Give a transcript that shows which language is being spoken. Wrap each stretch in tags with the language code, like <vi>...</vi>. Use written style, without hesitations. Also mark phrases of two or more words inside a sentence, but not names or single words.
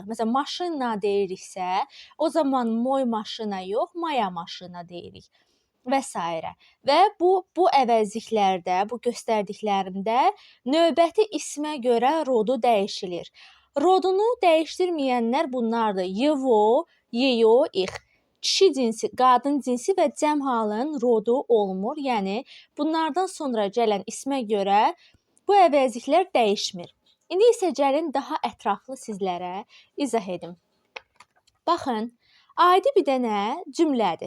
<az>Məsələn, maşına deyiriksə, o zaman moy maşına yox, maya maşına deyirik və s. Və bu əvəzliklərdə, bu göstərdiklərimdə növbəti ismə görə rodu dəyişilir. Rodunu dəyişdirməyənlər bunlardır.</az> <ru>Его, ее, их.</ru> <az>Kişi cinsi, qadın cinsi və cəm halın rodu olmur. Yəni, bunlardan sonra gələn ismə görə bu əvəzliklər dəyişmir. İndi isə gəlin daha ətraflı sizlərə izah edim. Baxın, adi bir dənə cümlədir.</az>